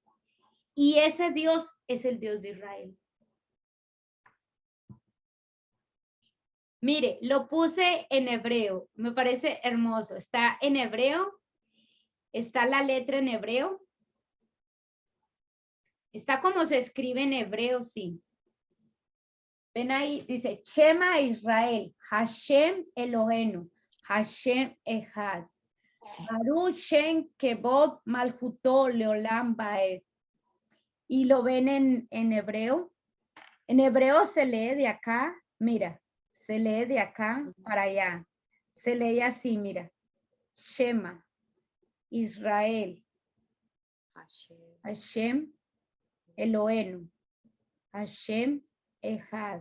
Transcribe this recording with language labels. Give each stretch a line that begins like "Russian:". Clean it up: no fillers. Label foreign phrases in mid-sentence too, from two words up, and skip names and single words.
Spanish: Y ese Dios es el Dios de Israel. Mire, lo puse en hebreo, me parece hermoso. Está en hebreo, está la letra en hebreo. Está como se escribe en hebreo, sí. Ven ahí, dice,
Hebrew: שמע ישראל, השם אלוהינו, השם אחד. ברוך שם כבוד מלכותו לעולם ועד.
Spanish: Y lo ven en hebreo. En hebreo se lee de acá, mira, se lee de acá para allá. Se lee así, mira.
Hebrew: שמע, ישראל, השם אלוהינו, השם אחד.